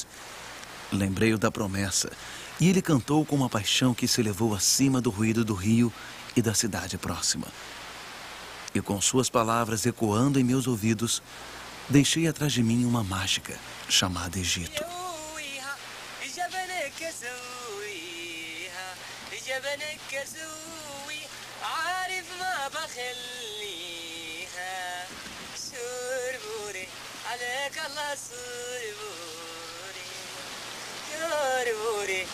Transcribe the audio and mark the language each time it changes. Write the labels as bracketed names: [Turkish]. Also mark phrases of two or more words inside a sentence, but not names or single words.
[Portuguese] Lembrei-o da promessa, e ele cantou com uma paixão que se elevou acima do ruído do rio e da cidade próxima. E com suas palavras ecoando em meus ouvidos, deixei atrás de mim uma mágica chamada Egito. [Arabic] جبنك كسوي عارف ما بخليها سربوري عليك الله سربوري سربوري